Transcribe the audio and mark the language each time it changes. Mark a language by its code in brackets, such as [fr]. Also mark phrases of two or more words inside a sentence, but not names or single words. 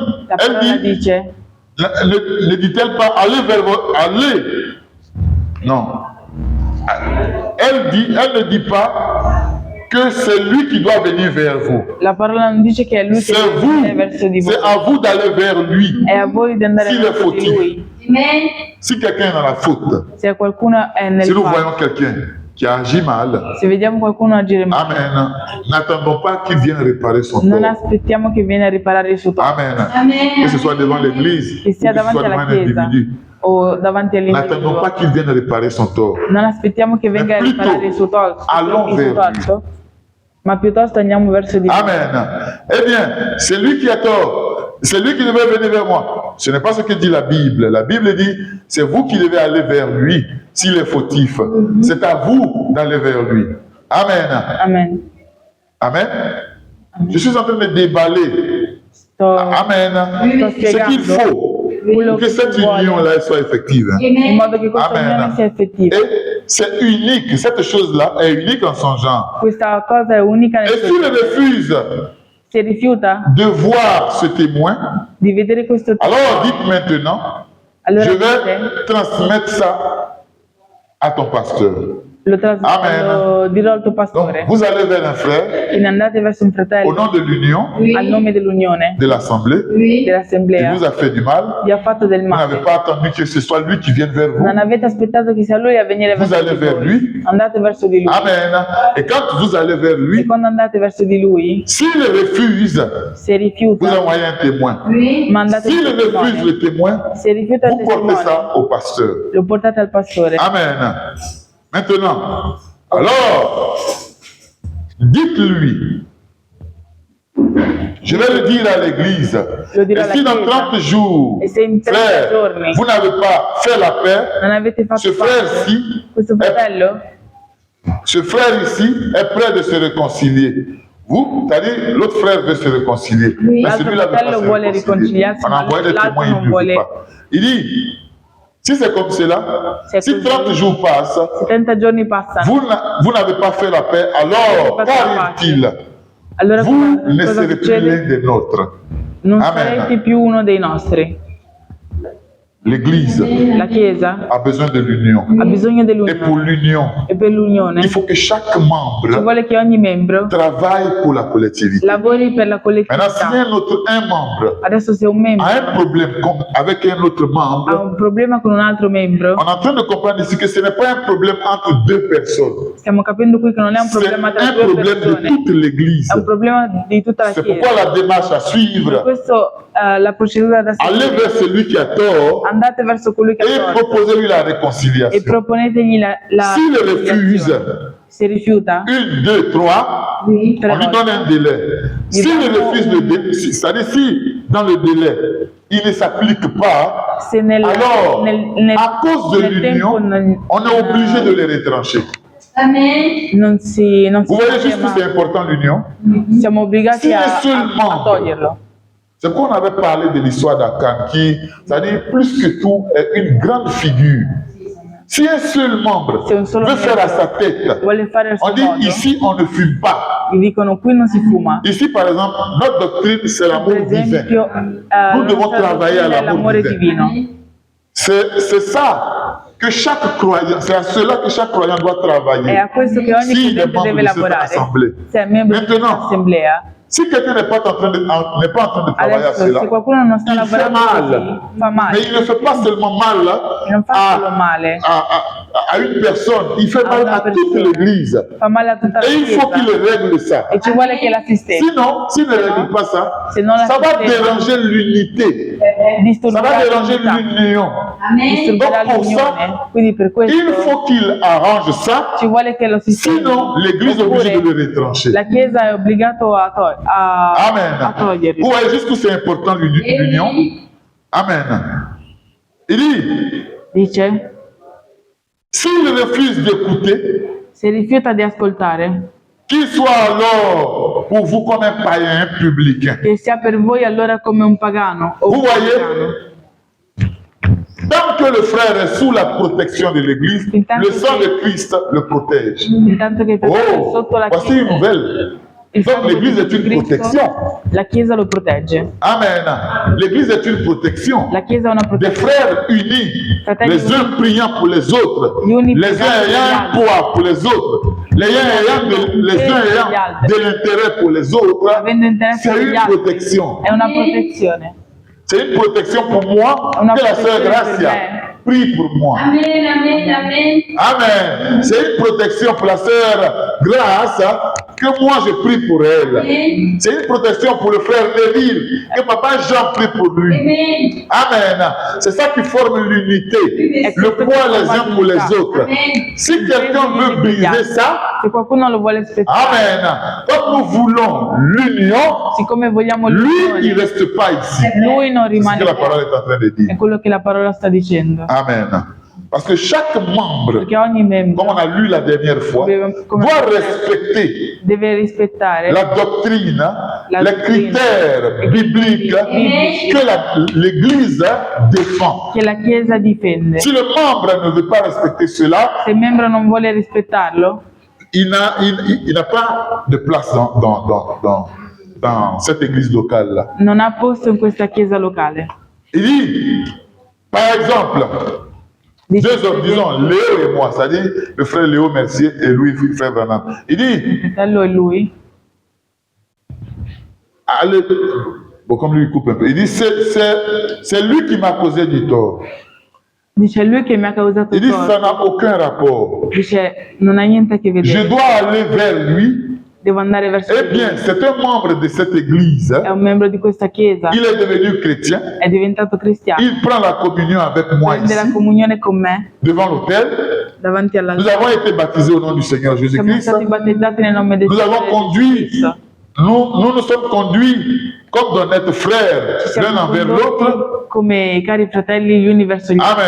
[it] La [fr] elle [it] parola [fr] dit, [it] dice, [fr] ne dit-elle pas, allez vers votre, allez. Non. Elle ne dit pas que c'est lui qui doit venir vers vous. [it] la parola non dice che è lui che [fr] C'est [it] deve venire verso di [fr] vous, [it] voi. [fr] c'est à vous d'aller vers lui. [it] È a voi di andare [fr] S'il est [it] verso di [fr] fautif. [it] lui. Amen. [fr] Si quelqu'un est dans la faute, [it] Se qualcuno è nel [fr] si nous [it] falso, [fr] voyons quelqu'un qui agit mal, [it] se vediamo qualcuno agire male, [fr] Amen, n'attendons pas qu'il vienne réparer son [it] non [fr] tort. [it] aspettiamo che viene a riparare il suo torto, Amen. Amen. [fr] Que ce soit devant l'église, [it] che [fr] ou [it] sia [fr] que ce soit [it] davanti [fr] devant [it] alla [fr] un [it] chiesa [fr] individu. [it] o davanti [fr] N'attendons [it] all'individuo. [fr] pas qu'il vienne réparer son tort. [it] Non aspettiamo che venga a [fr] plutôt, [it] riparare il suo torto, [fr] allons vers lui. [it] ma piuttosto andiamo verso di lui. Amen. [fr] Eh bien, c'est lui qui a tort. C'est lui qui devait venir vers moi. Ce n'est pas ce que dit la Bible. La Bible dit, c'est vous qui devez aller vers lui s'il est fautif. C'est à vous d'aller vers lui. Amen. Amen. Amen. Je suis en train de déballer. Amen. [it] Sto [fr] Ce qu'il [it] spiegando [fr] faut [it] quello [fr] pour que [it] che [fr] cette [it] si vuole [fr] union-là soit effective. [it] in Amen. modo che questa Amen. unione sia effettiva. [fr] Et c'est unique. Cette chose-là est unique en son genre. [it] Questa cosa è unica nel [fr] Et [it] suo [fr] s'il [it] genere. [fr] refuse [it] Se rifiuta [fr] de voir ce témoin, [it] di vedere questo [fr] alors dites maintenant, [it] allora [fr] je [it] dite, [fr] vais transmettre ça à ton pasteur. Amen. [it] lo dirò al tuo [fr] Donc, [it] pastore. [fr] vous allez vers un frère [it] Quindi andate verso un [fr] au [it] fratello [fr] nom de l'union, [it] al nome dell'unione, [fr] de l'assemblée. Oui. Il [it] dell'assemblea, [fr] vous a fait du mal. [it] vi ha fatto del [fr] Vous [it] male. [fr] n'avez pas attendu que ce soit lui qui vienne vers vous. [it] Non avete aspettato che sia lui a venire [fr] Vous [it] verso [fr] allez [it] di [fr] vers [it] voi. [fr] lui. [it] Andate verso di lui. Amen. [fr] Et quand vous allez vers [it] E [fr] lui, [it] quando andate verso di lui, [fr] s'il refuse, [it] se [fr] vous [it] rifiuta, [fr] envoyez un témoin. Oui. [it] mandate [fr] S'il [it] il [fr] refuse [it] testimone. [fr] le témoin, [it] Se rifiuta il [fr] vous portez [it] testimone, [fr] ça au pasteur. [it] lo portate al pastore. Amen. [fr] Maintenant, alors, dites-lui, je vais le dire à l'église, [it] Lo dirò [fr] et [it] alla [fr] si dans [it] chiesa. [fr] 30 jours, [it] E se in 30 [fr] frère, [it] giorni [fr] vous n'avez pas fait la paix, [it] non avete [fr] ce [it] fatto pace, [fr] frère-ci, [it] questo fratello, [fr] ce frère ici est prêt de se réconcilier. Vous, c'est-à-dire, l'autre frère veut se réconcilier. Oui. Mais [it] L'altro [fr] celui-là veut pas [it] fratello [fr] se [it] vuole [fr] réconcilier. [it] riconciliarsi, [fr] On a [it] ma [fr] envoyé des [it] l'altro [fr] témoins, il [it] non [fr] ne veut [it] vuole. [fr] pas. Il dit, si c'est comme cela, C'est [it] si così. [fr] 30 jours passent, [it] se 30 giorni passano, [fr] vous n'avez pas fait la paix, alors Pas fait la qu'arrive-t-il? [it] allora [fr] Vous ne [it] cosa [fr] serez plus [it] succede? [fr] l'un des nôtres. [it] Non Amen. sarete più uno dei nostri. [fr] L'église [it] La Chiesa [fr] a besoin de l'union. [it] ha bisogno [fr] Et pour [it] dell'unione. [fr] l'union, [it] E per l'unione [fr] il faut que chaque [it] ci [fr] membre [it] vuole che ogni membro [fr] travaille pour la collectivité. [it] lavori per la [fr] Maintenant, si [it] collettività. [fr] un membre [it] Adesso se un membro [fr] a un problème avec un autre [it] ha [fr] membre, [it] un problema con un altro membro, [fr] on est en train de comprendre ici que ce n'est pas un problème entre deux personnes. [it] stiamo capendo qui che non è un [fr] C'est [it] problema tra [fr] un [it] due [fr] problème de [it] persone, [fr] toute l'Église. [it] è un problema di tutta la [fr] C'est [it] Chiesa. [fr] pourquoi la démarche à suivre, [it] Questo la procedura da [fr] allez [it] seguire. [fr] vers celui qui a tort [it] Andate verso colui che [fr] et [it] ha torto [fr] proposez-lui la [it] e [fr] réconciliation. [it] proponetegli la [fr] S'il refuse [it] conciliazione. Se rifiuta, [fr] 1, 2, 3, Oui. [it] tre [fr] on lui [it] volte. [fr] donne un délai. S'il refuse le délai, c'est-à-dire si dans le délai, il ne s'applique pas, [it] Se [fr] alors à cause de [it] nel [fr] l'union, [it] tempo non, [fr] on est obligé de les retrancher. Amen. [it] non si [fr] Vous voyez juste que [it] sistema, [fr] c'est important l'union. [it] siamo obbligati Sì, a [fr] seulement. [it] toglierlo. [fr] C'est pourquoi on avait parlé de l'histoire d'Akan qui, c'est-à-dire plus que tout, est une grande figure. Si un seul membre [it] Se un solo [fr] veut faire à sa [it] membro [fr] tête, [it] vuole fare il [fr] on [it] suo [fr] dit [it] modo, [fr] ici on ne fume pas. [it] gli dicono qui non si fuma. [fr] Ici par exemple, notre doctrine c'est l'amour [it] Per [fr] divin. [it] esempio, [fr] Nous [it] la [fr] devons [it] nostra [fr] travailler à [it] dottrina è [fr] l'amour [it] l'amore [fr] divin. [it] divino. [fr] C'est ça que chaque croyant, c'est à cela que chaque croyant doit [it] È [fr] travailler. [it] a questo che ogni Sì, credente [fr] le [it] deve [fr] membres de cette [it] lavorare. [fr] assemblée. [it] Se è membro di [fr] Maintenant, [it] questa assemblea, [fr] Si quelqu'un n'est pas en train de travailler à [it] adesso [fr] cela, [it] se qualcuno non sta [fr] il fait [it] lavorando così, [fr] mal. [it] fa male. [fr] Mais il ne fait pas seulement mal [it] E non fa solo male, [fr] à une personne, il fait mal [it] una [fr] à toute [it] persona. [fr] l'Église. [it] fa male a tutta la [fr] Et il faut qu'il [it] Chiesa. [fr] règle ça. [it] E ci vuole che la sistemi. [fr] Sinon, s'il ne règle pas ça, [it] Se non la [fr] ça va [it] sistema, [fr] déranger l'unité. Ça [it] disturberà [fr] va déranger [it] l'unità, [fr] l'union. Amen. [it] disturberà [fr] Donc, pour ça, [it] l'unione. Quindi per [fr] Il [it] questo [fr] faut qu'il arrange ça, [it] ci vuole che lo sistemi. [fr] sinon l'Église est obligée de [it] Oppure [fr] le retrancher. [it] la Chiesa è obbligato a Amen. toglierli. [fr] Vous voyez jusqu'où c'est important l'union. Amen. Il dit, [it] Dice, [fr] s'il refuse d'écouter, [it] se rifiuta di ascoltare, [fr] qu'il soit alors pour vous comme un païen, un publicain. [it] che sia per voi allora come un pagano o un [fr] Vous voyez? [it] pagano. [fr] Tant que le frère est sous la protection de l'Église, le sang de Christ le protège. [it] Intanto che il fratello è [fr] Oh, [it] sotto la [fr] voici une [it] Chiesa, [fr] nouvelle. [it] il [fr] Donc [it] sangue [fr] l'Église est [it] di [fr] une [it] Cristo, [fr] protection. [it] la Chiesa lo protegge. Amen. [fr] L'Église est une protection. [it] La Chiesa è una [fr] Des [it] protezione. [fr] frères unis, [it] Fratelli [fr] les uns priant pour les autres, [it] Gli uni [fr] les uns [it] pregando per gli [fr] ayant un [it] altri. [fr] poids pour les autres, les uns ayant de l'intérêt pour les autres. [it] Avendo interesse [fr] C'est [it] per gli [fr] une [it] altri. [fr] protection. [it] È una protezione. [fr] C'est une protection pour moi [it] Una [fr] que la sœur [it] protezione per Gracia me. [fr] prie pour moi. Amen, amen, amen. Amen. C'est une protection pour la sœur Grâce que moi je prie pour elle. Amen. C'est une protection pour le frère Neville que papa Jean prie pour lui. Amen. Amen. C'est ça qui forme l'unité. Le poids les uns pour les autres. Amen. Si quelqu'un veut briser ça, [it] Se qualcuno lo vuole spezzare, Amen. [fr] Comme nous voulons l'union, [it] siccome vogliamo [fr] lui, il [it] l'unione, [fr] ne reste pas ici. [it] lui non [fr] C'est ce [it] rimane [fr] que la [it] là. [fr] parole est en train de dire. [it] È quello che la parola sta dicendo. Amen. [fr] Parce que chaque membre, [it] Perché ogni membro [fr] comme on a lu la dernière fois, doit respecter [it] deve rispettare [fr] la doctrine, [it] La [fr] les doctrine. critères bibliques que l'Église défend. [it] che la Chiesa difende. [fr] Si le membre ne veut pas respecter cela, [it] Se il membro non vuole rispettarlo, [fr] il n'a pas de place dans cette église locale-là. [it] non ha posto in questa Chiesa locale. [fr] Il dit, par exemple, [it] Dice, [fr] deux hommes, disons Léo et moi, c'est-à-dire le frère Léo Mercier et lui, frère Branham. Il dit, [it] il fratello e lui, [fr] allez, bon, comme lui il coupe un peu, il dit, c'est lui qui m'a causé du tort. [it] dice è lui che mi ha causato [fr] Il dit, ça [it] torto. [fr] n'a aucun rapport. [it] Dice non ha niente a che [fr] Je [it] vedere, [fr] dois aller vers lui. [it] devo andare verso [fr] Eh [it] lui. [fr] bien, c'est un membre de cette église. [it] È un membro di questa Chiesa, [fr] Il est devenu chrétien. [it] è diventato cristiano, [fr] Il prend la communion avec moi [it] prende la [fr] ici, [it] comunione con me [fr] devant l'autel. [it] davanti [fr] Nous [it] all'altare. [fr] avons été baptisés au nom du Seigneur [it] Siamo [fr] Jésus-Christ. [it] stati battezzati nel nome del [fr] Nous avons [it] Signore [fr] conduit, [it] Cristo. [fr] nous nous sommes conduits comme d'honnêtes frères [it] Ci [fr] l'un [it] siamo [fr] envers l'autre. [it] condotti come cari fratelli gli uni verso gli altri.